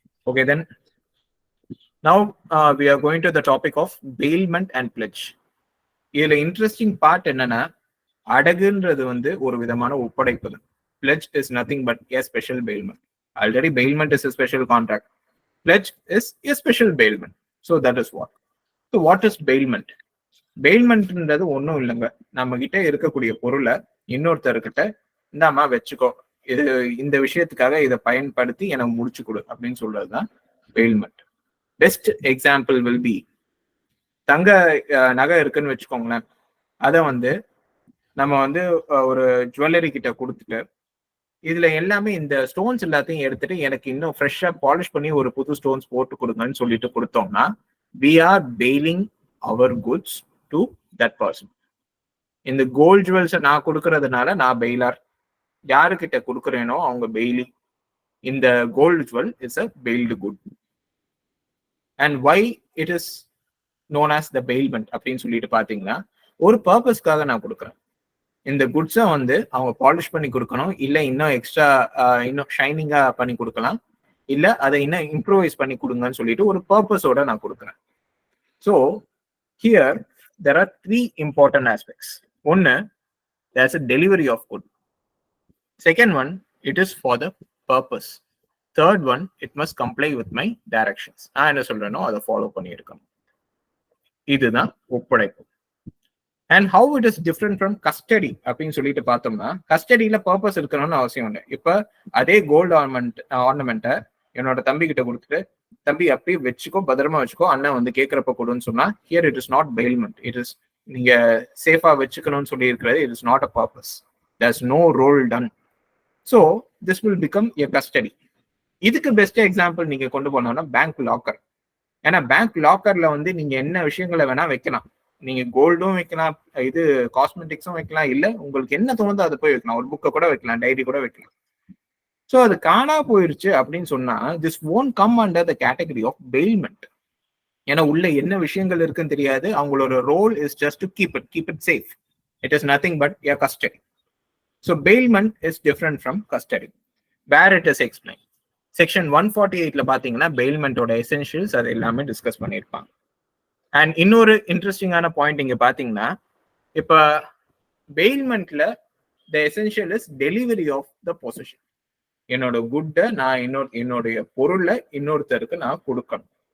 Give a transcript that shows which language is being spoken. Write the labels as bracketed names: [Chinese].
[English] Okay then now we are going to the topic of bailment and pledge. [Tamil] இதுல interesting part என்னன்னா, அடகுன்றது வந்து ஒரு விதமான ஒப்படைப்பு. [English] Pledge is nothing but a special bailment. Already bailment is a special contract. Pledge is a special bailment. So that is what. So what is bailment? [Tamil] Bailmentன்றது ஒன்றும் இல்லைங்க. நம்ம கிட்ட இருக்கக்கூடிய பொருளை இன்னொருத்தர்கிட்ட இந்தாமா வச்சுக்கோ, இது இந்த விஷயத்துக்காக இதை பயன்படுத்தி எனக்கு முடிச்சு கொடு அப்படின்னு சொல்றதுதான் bailment. [English] best example will be, [Tamil] தங்க நகை இருக்குன்னு வச்சுக்கோங்களேன். அதை வந்து நம்ம வந்து ஒரு ஜுவல்லரி கிட்ட கொடுத்துட்டு இதுல எல்லாமே இந்த ஸ்டோன்ஸ் எல்லாத்தையும் எடுத்துட்டு எனக்கு இன்னும் ஃப்ரெஷ்ஷா பாலிஷ் பண்ணி ஒரு புது ஸ்டோன்ஸ் போட்டு கொடுங்கன்னு சொல்லிட்டு கொடுத்தோம்னா [English] we are bailing our goods to that person. [Tamil] இந்த கோல்ட் ஜுவல்ஸை நான் கொடுக்கறதுனால நான் பெயிலார், யாருக்கிட்ட கொடுக்குறேனோ அவங்க பெயிலி. [English] இந்த gold jewel is a bailed good. And why it is known as the bailment அப்படின்னு சொல்லிட்டு பாத்தீங்கன்னா, [Tamil] ஒரு பர்பஸ்க்காக நான் கொடுக்குறேன். இந்த குட்ஸை வந்து அவங்க பாலிஷ் பண்ணி கொடுக்கணும், இல்லை இன்னும் எக்ஸ்ட்ரா இன்னும் ஷைனிங்கா பண்ணி கொடுக்கலாம், இல்லை அதை இன்னும் இம்ப்ரூவைஸ் பண்ணி கொடுங்கன்னு சொல்லிட்டு ஒரு பர்பஸோட நான் கொடுக்குறேன். [English] So here there are 3 important aspects. ஒன்னு, there's a delivery of good. Second one, it is for the purpose. Third one, it must comply with my directions. [Tamil] நான் என்ன சொல்றேனோ அதை ஃபாலோ பண்ணியிருக்கணும். இதுதான் ஒப்படைப்பு. [English] and how it is different from custody [Tamil] அப்படின்னு சொல்லிட்டு பார்த்தோம்னா, கஸ்டடியில பர்பஸ் இருக்கணும்னு அவசியம் இல்லை. இப்ப அதே கோல்டு ஆர்னமெண்ட்டை என்னோட தம்பி கிட்ட கொடுத்துட்டு, தம்பி அப்படியே வச்சுக்கோ, பத்திரமா வச்சுக்கோ, அண்ணன் வந்து கேட்கறப்ப கொடுன்னு சொன்னா, [English] Here it is not bailment. [Tamil] It is நீங்க சேஃபா வச்சுக்கணும்னு சொல்லி இருக்கிறது. [English] It is not a purpose. There's no role done. So this will become a custody. [Tamil] இதுக்கு பெஸ்ட் எக்ஸாம்பிள் நீங்க கொண்டு போனோம்னா பேங்க் லாக்கர். ஏன்னா பேங்க் லாக்கர்ல வந்து நீங்க என்ன விஷயங்களை வேணா வைக்கலாம். நீங்க கோல்டும் வைக்கலாம், இது காஸ்மெட்டிக்ஸும் வைக்கலாம், இல்ல உங்களுக்கு என்ன தோணுதோ அதை போய் வைக்கலாம். ஒரு புக்கை கூட வைக்கலாம், டைரி கூட வைக்கலாம். ஸோ அது காணா போயிருச்சு அப்படின்னு சொன்னா, [English] This won't come under the category of bailment. [Tamil] ஏன்னா உள்ள என்ன விஷயங்கள் இருக்குன்னு தெரியாது. அவங்களோட [English] Role is just to keep it safe. It is nothing but a custody. So bailment is different from custody. Where it is explained. [Tamil] Section 148ல பாத்தீங்கன்னா பெயில்மெண்டோட essentials அது எல்லாமே டிஸ்கஸ் பண்ணியிருப்பாங்க. அண்ட் இன்னொரு இன்ட்ரெஸ்டிங்கான பாயிண்ட் இங்க பாத்தீங்கன்னா, இப்ப பெயில்மெண்ட்ல [English] The essential is delivery of the possession. [Tamil] என்னோட குட்டை நான் என்னுடைய பொருளை இன்னொருத்தருக்கு நான் கொடுக்கணும்.